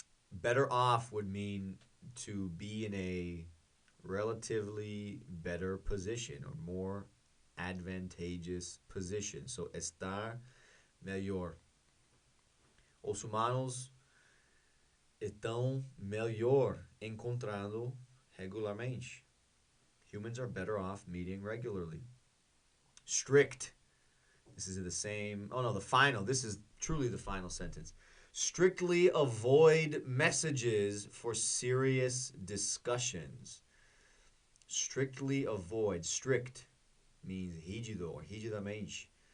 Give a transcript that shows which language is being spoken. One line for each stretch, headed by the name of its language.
English: Better off would mean to be in a relatively better position or more advantageous position.
Portuguese: So, estar melhor. Os humanos estão melhor encontrando regularmente.
English: Humans are better off meeting regularly. Strict. This is the same. Oh no, the final. This is truly the final sentence. Strictly avoid messages for serious discussions. Strictly avoid. Strict means rígido or rigidamente.